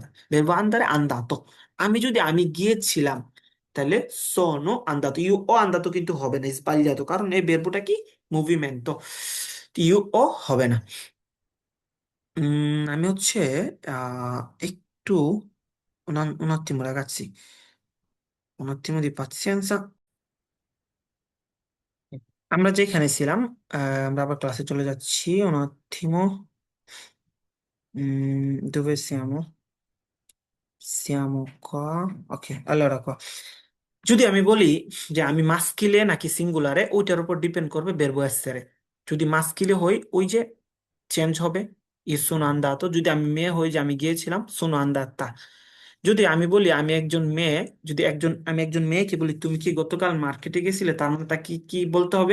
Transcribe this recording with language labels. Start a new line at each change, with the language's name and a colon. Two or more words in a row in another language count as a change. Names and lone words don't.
Italian: verbo andare andato.
Bangla: আমি যদি আমি গিয়েছিলাম তাহলে
Italian: sono andato. io ho andato
Bangla: কিন্তু হবে না, স্বাগত, কারণ এই বেরবোটা কি মুভিমেন্টো,
Italian: io ho
Bangla: হবে না। আমি হচ্ছে একটু
Italian: un attimo ragazzi, un attimo di pazienza।
Bangla: আমরা যেখানে ছিলাম আমরা আবার ক্লাসে চলে যাচ্ছি।
Italian: un attimo, dove siamo? Siamo qua, ok, allora qua।
Bangla: যদি আমি বলি যে আমি মাস্কিলে নাকি সিঙ্গুলারে, ওইটার উপর ডিপেন্ড করবে
Italian: verbo essere.
Bangla: যদি মাস্কিলে হই ওই যে চেঞ্জ হবে
Italian: io sono andato.
Bangla: যদি আমি মেয়ে হই যে আমি গিয়েছিলাম
Italian: sono andata.
Bangla: যদি আমি বলি আমি একজন মেয়ে, যদি আমি একজন মেয়েকে বলি তুমি কি গতকাল মার্কেটে গেছিলে, তার মানে তা কি কি বলতে হবে?